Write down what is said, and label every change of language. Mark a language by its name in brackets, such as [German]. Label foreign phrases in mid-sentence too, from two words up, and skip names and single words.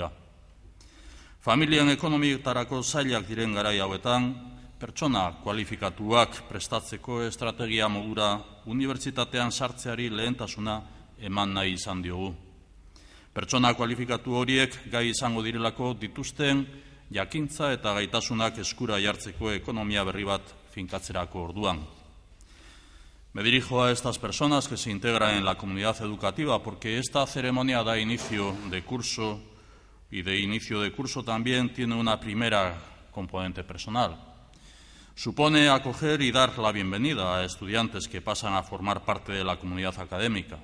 [Basque] Familien ekonomietarako zailak diren garai hauetan, pertsona kualifikatuak prestatzeko estrategia modura unibertsitatean sartzeari lehentasuna eman nahi izan diogu. Pertsona kualifikatu horiek gai izango direlako dituzten jakintza eta gaitasunak eskura jartzeko ekonomia berri bat finkatzerako orduan. [Spanish] Me dirijo a estas personas que se integran en la comunidad educativa porque esta ceremonia da inicio de curso y de inicio de curso también tiene una primera componente personal. Supone acoger y dar la bienvenida a estudiantes que pasan a formar parte de la comunidad académica.